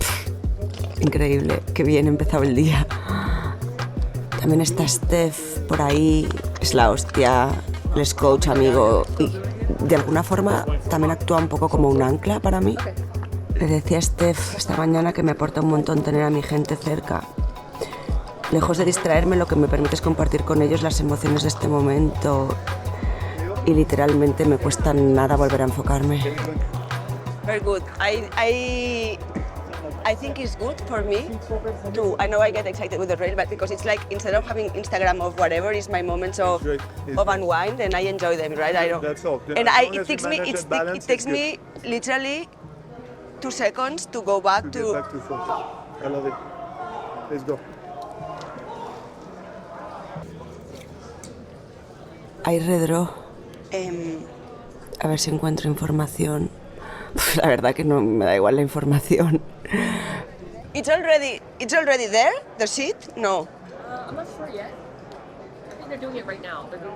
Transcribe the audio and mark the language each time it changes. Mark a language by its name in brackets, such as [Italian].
[Spanish] Pff, increíble, qué bien ha empezado el día. También está Steph por ahí, es la hostia, el es coach amigo y de alguna forma también actúa un poco como un ancla para mí. Le decía a Steph esta mañana que me aporta un montón tener a mi gente cerca. Lejos de distraerme, lo que me permite es compartir con ellos las emociones de este momento y literalmente me cuesta nada volver a enfocarme. [English] Very good. I think it's good for me to. I know I get excited with the rail, but because it's like instead of having Instagram of whatever, it's my moments of unwind, and I enjoy them, right? I don't. That's all. And it takes me literally 2 seconds to go back to. Back to focus. I love it. Let's go. [Spanish] Hay redraw. A ver si encuentro información. La verdad que no me da igual la información. [English] It's already there, the sheet? No. I'm not sure yet. I think they're doing it right now.